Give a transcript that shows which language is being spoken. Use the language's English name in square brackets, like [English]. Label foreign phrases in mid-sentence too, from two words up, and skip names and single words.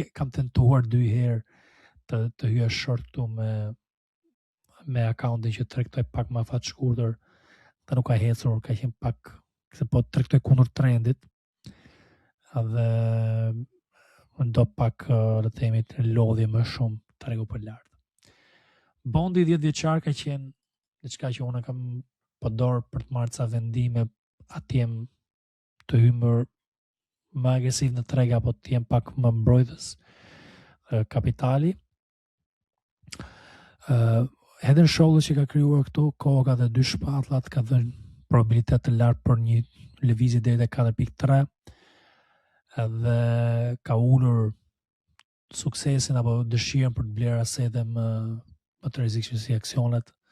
[Albanian] Kam tentuar 2 herë të hyja short këtu me accountin që tregtoj pak më afat shkurtër, dhe nuk ka hecur, ka qenë pak se po tregtoj kundër trendit dhe do pak, le të themi, lodhje më shumë tregu për lart. Bondi 10 vjeçar ka qenë diçka që unë kam përdor për të marrë ca vendime, atje të hymër më agresiv në treg apo të jem pak më mbrojtës kapitali. [English] Head and Shoulders [Albanian] që ka krijuar këtu, koka dhe 2 shpatullat, ka dhënë probabilitet të lartë për një lëvizje deri te 4.3 dhe ka ulur suksesin apo dëshirën për të bler asete më të rrezikshme si aksionet.